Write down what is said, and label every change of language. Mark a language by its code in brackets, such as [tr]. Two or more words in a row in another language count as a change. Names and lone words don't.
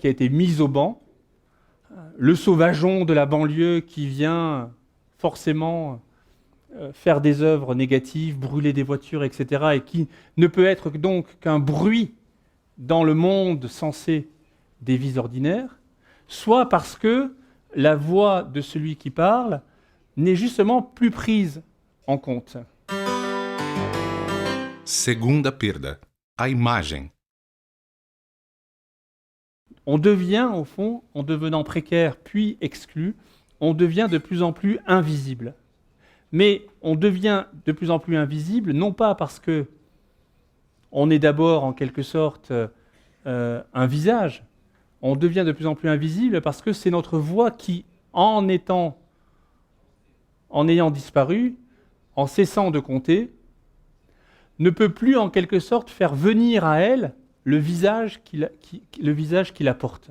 [fr] a été mise au ban, le sauvageon de la banlieue qui vient forcément faire des œuvres négatives, brûler des voitures, etc., et qui ne peut être donc qu'un bruit dans le monde sensé des vies ordinaires, soit parce que la voix de celui qui parle n'est justement plus prise en compte. [pt] Segunda perda, a imagem. [fr] On devient, au fond, en devenant précaire puis exclu, on devient de plus en plus invisible. Mais on devient de plus en plus invisible, non pas parce que on est d'abord en quelque sorte un visage, on devient de plus en plus invisible parce que c'est notre voix qui, en ayant disparu, en cessant de compter, ne peut plus en quelque sorte faire venir à elle le visage qui la porte.